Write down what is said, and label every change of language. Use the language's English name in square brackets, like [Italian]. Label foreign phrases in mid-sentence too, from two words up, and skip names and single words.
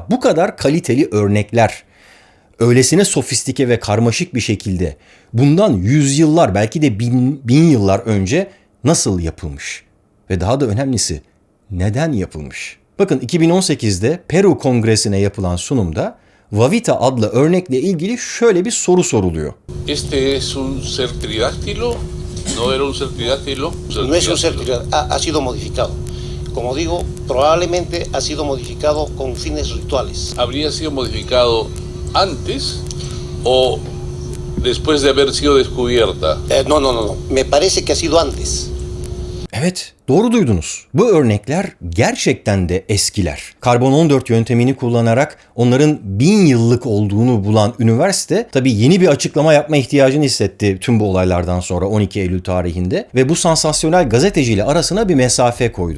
[Turkish] Ya bu kadar kaliteli örnekler öylesine sofistike ve karmaşık bir şekilde bundan yüzyıllar belki de bin yıllar önce nasıl yapılmış? Ve daha da önemlisi neden yapılmış? Bakın 2018'de Peru Kongresi'ne yapılan sunumda Wawita adlı örnekle ilgili şöyle bir soru soruluyor. [Spanish] Este es un ser tridáctilo, no era un ser tridáctilo. No es un ser ha sido modificado. Como digo, probablemente ha sido modificado con fines rituales. ¿Habría sido modificado antes o después de haber sido descubierta? No. Me parece que ha sido antes. [Turkish] Evet, doğru duydunuz. Bu örnekler gerçekten de eskiler. Karbon 14 yöntemini kullanarak onların 1000 yıllık olduğunu bulan üniversite tabii yeni bir açıklama yapma ihtiyacını hissetti tüm bu olaylardan sonra 12 Eylül tarihinde ve bu sansasyonel gazeteciyle arasına bir mesafe koydu.